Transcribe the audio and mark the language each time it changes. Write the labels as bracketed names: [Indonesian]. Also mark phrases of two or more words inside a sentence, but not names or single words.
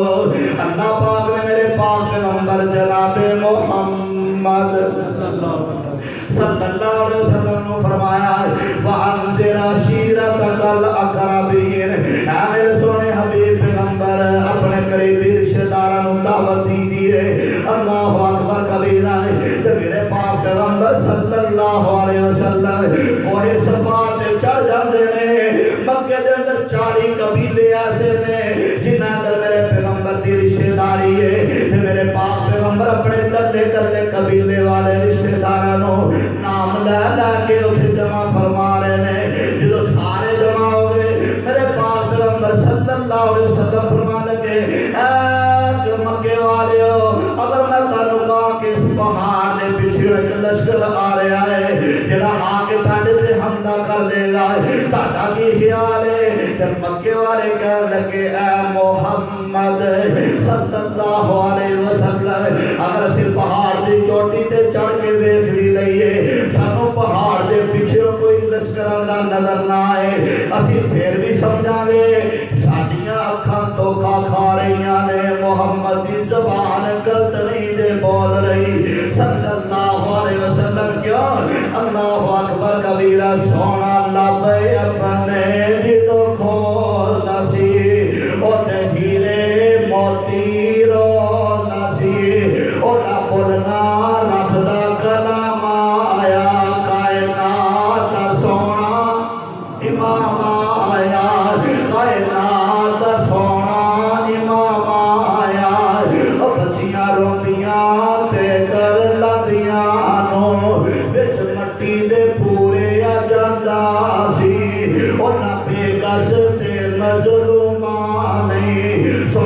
[Punjabi] اللہ پاک نے میرے پاک پیغمبر جناب محمد [Arabic] صلی اللہ علیہ وسلم [Punjabi] نے فرمایا [Arabic] وَأَنذِرْ عَشِيرَتَكَ الْأَقْرَبِينَ۔ [Punjabi] اے میرے سونے حبیب پیغمبر اپنے قریبی رشتہ داراں نو دعوت دیجیے۔ [Arabic] اللہ اکبر کبیرہ۔ [Punjabi] تے میرے پاک پیغمبر [Arabic] صلی اللہ علیہ وسلم [Punjabi] کوہ صفا تے چڑھ جاندے نے۔ مکے دے اندر 40 قبیلے ایسے نے جنہاں اندر میرے پیغمبر دی رشتہ داری ہے۔ تے میرے پاک پیغمبر اپنے کلے قبیلے والے رشتہ داراں نو نام لے کے اتنے جمع فرما رہے ہیں۔ جدو سارے جمع ہو گئے میرے پاک پیغمبر [Arabic] صلی اللہ علیہ وسلم [Punjabi] فرما لگے اے مکے والے ہو، اگر میں تانوں کہاں کہ اس پہاڑ دے پیچھے ایک لشکر آ رہا ہے جڑا آ کے تاڈے تے حملہ کر دے گا، تہاڈا کی خیال ہے؟ تے مکے والے کہنے لگے اے محمد [Arabic] صلی اللہ علیہ وسلم، [Punjabi] اگر اسی پہاڑ دی چوٹی تے چڑھ کے ویکھ بھی لئیے سانو پہاڑ دے پیچھے کوئی لشکر آندا نظر نہ آئے، اسی پھر بھی سمجھا گے ساڈیاں اکھاں دھوکا کھا رہیاں نے، محمد دی زبان غلط نہیں دے بول رہی [Arabic] صلی اللہ علیہ وسلم۔ [Punjabi] کیوں؟ [Arabic] اللہ اکبر کبیرہ۔ [Punjabi] سونا لب اپنے جدو کھولدا سی اوتے ہیرے موتی رولدا سی، اودا بولنا رب دا کلام آیا، کائنات دا سونا امام آیا، کائنات دا سونا امام آیا۔ بچیاں روندیاں تے کر لندیاں نو وچ مٹی دے پورے آ جاندا سی، او نہ بے کس تے مظلومان نہیں،